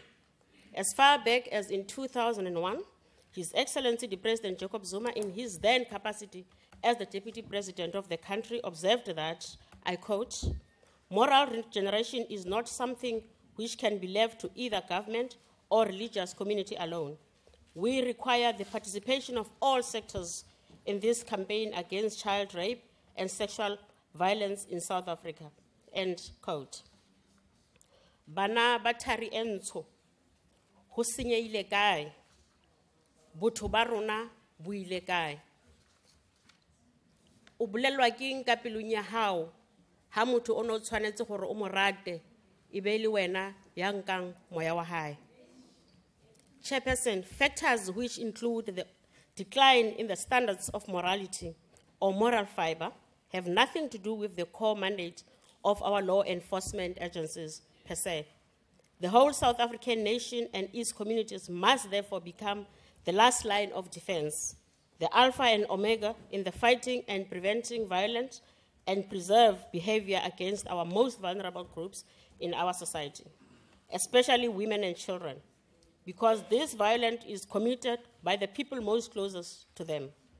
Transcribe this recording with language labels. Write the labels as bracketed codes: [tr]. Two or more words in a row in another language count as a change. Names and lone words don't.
[en] As far back as in 2001, His Excellency the President Jacob Zuma, in his then capacity as the Deputy President of the country, observed that, I quote, "Moral regeneration is not something which can be left to either government or religious community alone. We require the participation of all sectors in this campaign against child rape and sexual violence in South Africa." End quote. [st] Bana batari entsho, ho senyeile kae? Botho ba rona bo ile kae? O bolelwa ke eng ka pelong ya hao ha motho o no tshwanetse gore o mo rate e be le wena ya nkang moya wa hae? [en] Chairperson, factors which include the decline in the standards of morality or moral fiber have nothing to do with the core mandate of our law enforcement agencies per se. The whole South African nation and its communities must therefore become the last line of defense, the alpha and omega in the fighting and preventing violence and preserve behavior against our most vulnerable groups in our society, especially women and children, because this violence is committed by the people most closest to them.